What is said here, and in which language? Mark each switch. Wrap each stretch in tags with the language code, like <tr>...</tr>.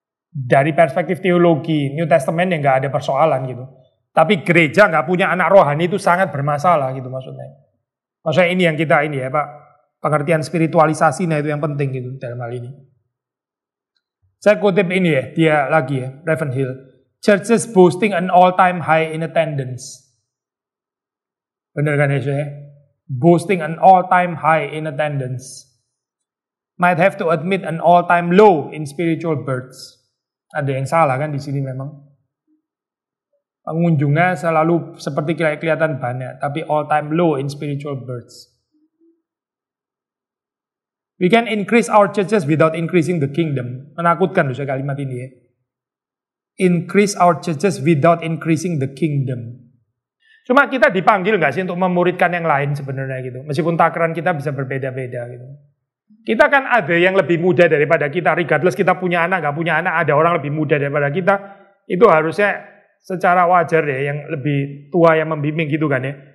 <id>Dari perspektif teologi New Testament yang nggak ada persoalan gitu. Tapi gereja nggak punya anak rohani itu sangat bermasalah gitu maksudnya. Maksudnya ini yang kita ini ya Pak. Pengertian spiritualisasinya itu yang penting gitu dalam hal ini. Saya kutip ini ya, dia lagi ya, Ravenhill.</id> <en>Churches boasting an all-time high in attendance.</en> <id>Benar kan ya?</id> <en>Boasting an all-time high in attendance. Might have to admit an all-time low in spiritual births.</en> <id>Ada yang salah kan di sini memang. Pengunjungnya selalu seperti kelihatan banyak, tapi</id> <en>all-time low in spiritual births. We can increase our churches without increasing the kingdom.</en> <id>Menakutkan loh saya kalimat ini ya.</id> <en>Increase our churches without increasing the kingdom.</en> <id>Cuma kita dipanggil nggak sih untuk memuridkan yang lain sebenarnya gitu. Meskipun takaran kita bisa berbeda-beda gitu. Kita kan ada yang lebih muda daripada kita. Regardless kita punya anak, nggak punya anak, ada orang lebih muda daripada kita. Itu harusnya secara wajar ya, yang lebih tua yang membimbing gitu kan ya.</id>